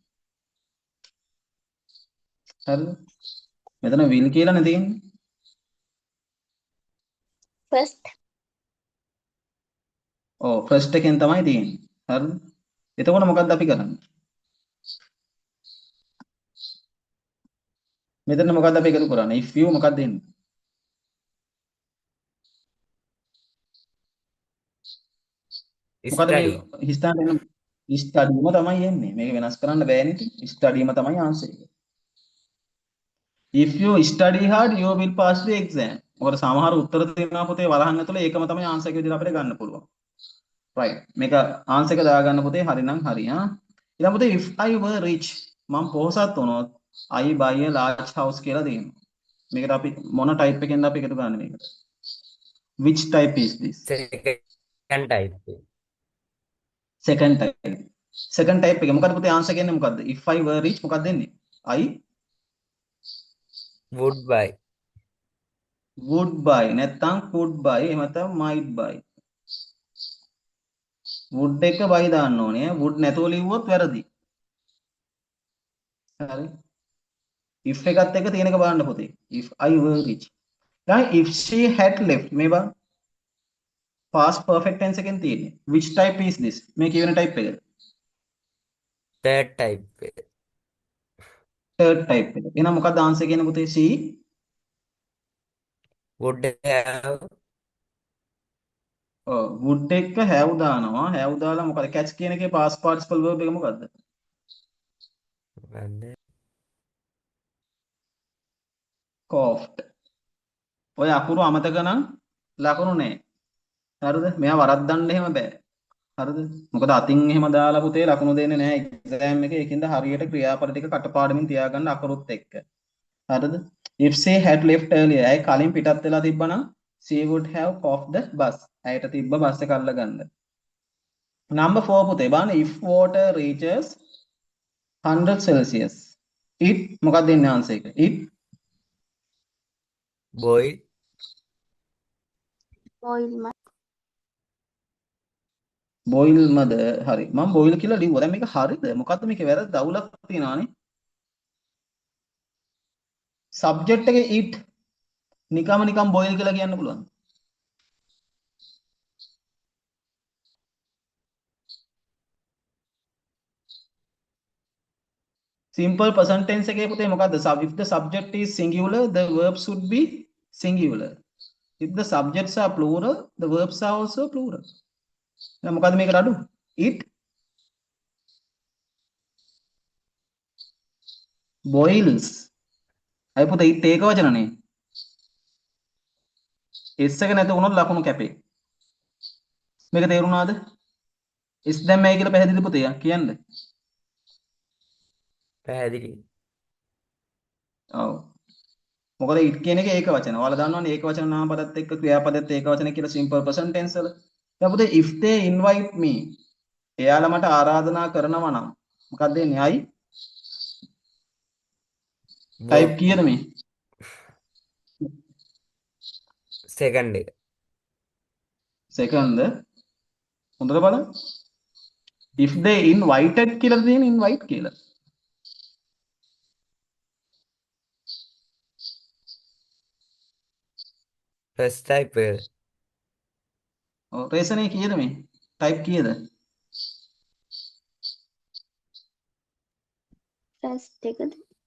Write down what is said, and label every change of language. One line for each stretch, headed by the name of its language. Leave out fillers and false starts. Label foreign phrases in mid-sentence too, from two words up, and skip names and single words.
Sinhala: හරිද? මෙතන will කියලා නේ තියෙන්නේ.
English: first
Sinhala: ඔව් first එකෙන් තමයි තියෙන්නේ. හරිද? එතකොට මොකක්ද අපි කරන්නේ? මෙතන මොකක්ද අපි එකතු කරන්නේ?
English: if you
Sinhala: මොකක්ද එන්නේ? මොකද මේ
English: study.
Sinhala: හිස්තාන එන ස්ටඩීම තමයි එන්නේ. මේක වෙනස් කරන්න බෑනේ ඉතින්. ස්ටඩීම තමයි ආන්සර් එක.
English: if you study hard you will pass the exam.
Sinhala: මොකද සමහර උත්තර තියෙනවා පුතේ වලහන් ඇතුලේ ඒකම තමයි ආන්සර් එක විදිහට අපිට ගන්න පුළුවන්.
English: right.
Sinhala: මේක ආන්සර් එක දාගන්න පුතේ හරිනම් හරි ආ. ඊළඟ පුතේ
English: if I were rich
Sinhala: මම පොහොසත් වුණොත්
English: I buy a large house
Sinhala: කියලා දෙනවා. මේකට අපි මොන type එකෙන්ද අපි එකතු කරන්නේ මේකට?
English: which type is this? second type. second type. second type
Sinhala: එක මොකද පුතේ ආන්සර් කියන්නේ මොකද්ද?
English: if I were rich
Sinhala: මොකක්ද දෙන්නේ?
English: I would buy. would buy නැත්නම් could buy
Sinhala: එහෙම නැත්නම්
English: might buy.
Sinhala: would එක buy දාන්න ඕනේ. would නැතුව ලිව්වොත් වැරදි. හරි. if එකත් එක තියෙන එක බලන්න පුතේ.
English: if I were rich. දැන් if she had left
Sinhala: මේ බලන්න.
English: past perfect tense
Sinhala: එකෙන් තියෙන්නේ.
English: which type is this?
Sinhala: මේ කියවෙන type එකද?
English: third type. third type
Sinhala: එක. එහෙනම් මොකක්ද ආන්සර් කියන්නේ පුතේ?
English: she would have
Sinhala: would එක have දානවා. have දාලා මොකද catch කියන එකේ
English: past participle verb
Sinhala: එක මොකද්ද? coughed. ඔය අකුරු අමතක නම් ලකුණු නෑ. හරිද? මෙයා වරද්දන්න එහෙම බෑ. හරිද? මොකද අතින් එහෙම දාලා පුතේ ලකුණු දෙන්නේ නැහැ එක්සෑම් එකේ. ඒකින්ද හරියට ක්‍රියාපද ටික කටපාඩමින් තියාගන්න අකුරුත් එක්ක. හරිද?
English: if she had left earlier
Sinhala: ඇයි කලින් පිටත් වෙලා තිබ්බනම්
English: she would have caught the bus.
Sinhala: ඇයට තිබ්බ බස් එක අල්ලගන්න. number 4 පුතේ බලන්න
English: if water reaches 100 celsius it
Sinhala: මොකක්ද දෙන්නේ ආන්සර් එක?
English: it boil. boil
Sinhala: boil මද හරි. මම boil කියලා ලිව්වා. දැන් මේක හරිද? මොකද්ද මේකේ වැරද්ද? අවුලක් තියනවානේ. subject එකේ it නිකම් boil කියලා කියන්න පුළුවන්.
English: simple present tense
Sinhala: එකේ පුතේ මොකද්ද?
English: if the subject is singular the verb should be singular. if the subjects are plural the verbs are also plural.
Sinhala: දැන් මොකද්ද මේකට අඩු?
English: it boils.
Sinhala: අය පුතේ it ඒක වචනනේ. s එක නැති වුණොත් ලකුණු කැපේ. මේක තේරුණාද? s දැම්මයි කියලා පැහැදිලි පුතේ කියන්න. පැහැදිලි. ඔව්. මොකද it කියන එක ඒක වචන. ඔයාලා දන්නවනේ ඒක වචන නාමපදත් එක්ක ක්‍රියාපදත් ඒක වචන කියලා
English: simple present tense
Sinhala: වල. දැන් පුතේ
English: if they invite me
Sinhala: එයාලා මට ආරාධනා කරනවා නම් මොකක්ද දෙන්නේ?
English: I type
Sinhala: කීයද මේ? second එක. second හොඳට බලන්න.
English: if they invited
Sinhala: කියලා තියෙන invite කියලා.
English: first type.
Sinhala: ඔව් රේසනේ කීයද මේ? type කීයද? first එකද